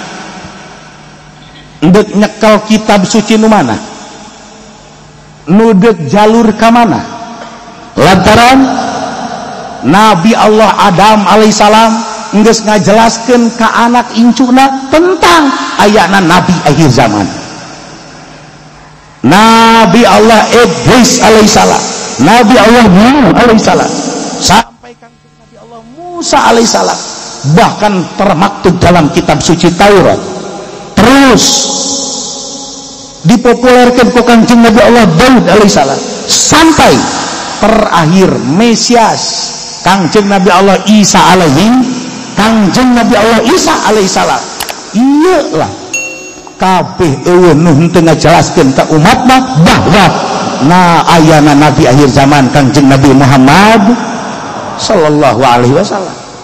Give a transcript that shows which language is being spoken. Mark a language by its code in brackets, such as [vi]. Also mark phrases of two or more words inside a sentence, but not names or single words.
[su] Endek nyekel kitab suci nu mana? Nudek jalur ke mana? Lantaran Nabi Allah Adam alaihissalam geus ngajelaskeun ka anak incuna tentang ayana Nabi akhir zaman. Nabi Allah Idris alaihissalam, Nabi Allah Nuh alaihissalam, sampai Nabi Allah Musa alaihissalam, [id] bahkan termaktub dalam kitab suci Taurat. [su] Terus dipopulerkan ku Kangjeng Nabi Allah Daud alaihissalam sampai terakhir Mesias Kangjeng Nabi Allah Isa alaihissalam. Iyalah kabeh eueuh nu henteu ngajelaskeun ka umatna bahwa ayana Nabi akhir zaman Kangjeng Nabi Muhammad [ar] صلى الله عليه وسلم.